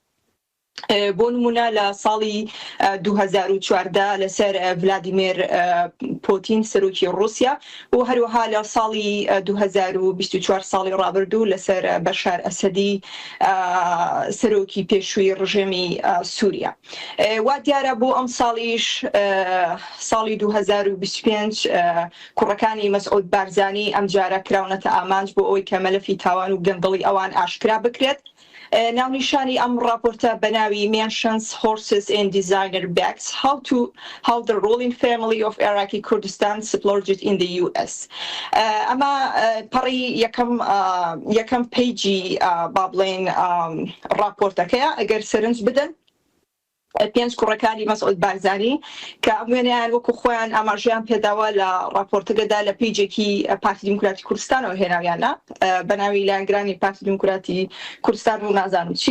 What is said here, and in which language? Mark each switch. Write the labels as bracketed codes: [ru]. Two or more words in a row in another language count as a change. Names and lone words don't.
[ckb] بۆ نمونە لە ساڵی 2014 لەسەر ڤلادیمیر پۆتین سەرۆکی ڕووسیا و هەروەها لە ساڵی 2024 ساڵی ڕابردوو لەسەر بەشار ئەسەدی سەرۆکی پێشووی ڕژێمی سووریا. وا دیارە بۆ ئەم ساڵیش ساڵی 2025 کوڕەکانی مەسعود بارزانی ئەم جارە کراونەتە ئامانج بۆ ئەوەی کە مەلەفی تاوان و گەندەڵی ئەوان ئاشکرا بکرێت. ناونیشانی ئەم راپۆرتە بە ناوی Mansions, Horses and Designer Bags: How the Ruling Family of Iraqi Kurdistan Splurged in the US. ئەمە پەڕی یەکەم پیجی با بڵێن راپۆرتەکەیە. ئەگەر سەرنج بدەن 5 کوڕەکانی مەسعود بارزانی کە ئەموێنیان وەکو خۆیان ئاماژیان پێداوە لە راپۆرتەکەدا لە پیجێکی پارتی دیموکراتی کوردستانەوە هێناویانە بە ناوی لایەنگرانی پارتی دیموکراتی کوردستان و نازانم چی.